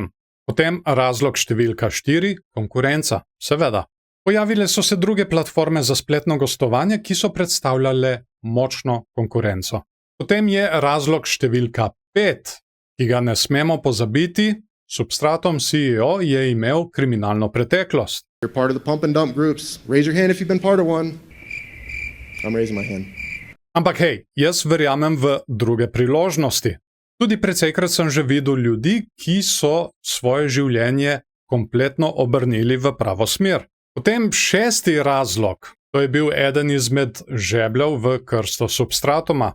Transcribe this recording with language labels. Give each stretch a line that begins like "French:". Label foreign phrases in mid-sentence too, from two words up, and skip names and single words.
Slovenian: Potem razlog številka 4 – konkurenca, seveda. Pojavile so se druge platforme za spletno gostovanje, ki so predstavljale močno konkurenco. Potem je razlog številka 5, ki ga ne smemo pozabiti. Substratum CEO je imel kriminalno preteklost.
English: You're part of the pump and dump groups. Raise your hand if you've been part of one. I'm raising my hand.
Slovenian: Ampak hej, jaz verjamem v druge priložnosti. Tudi precejkrat sem že videl ljudi, ki so svoje življenje kompletno obrnili v pravo smer. Potem 6. razlog, to je bil eden izmed žebljev v krsto substratuma.